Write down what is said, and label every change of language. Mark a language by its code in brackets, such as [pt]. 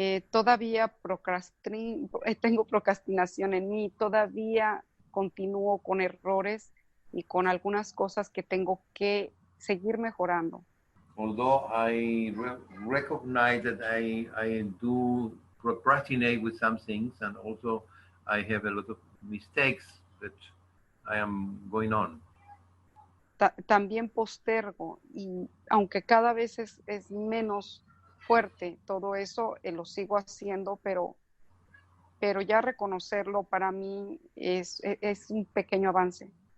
[es] Todavía tengo procrastinación en mí, todavía continúo con errores y con algunas cosas que tengo que seguir mejorando. [en] Although I recognize that I do procrastinate with some things, and also I have a lot of mistakes that I am going on. [es] También postergo, y aunque cada vez es menos fuerte todo eso, lo sigo haciendo, pero ya reconocerlo para mí es un pequeño avance.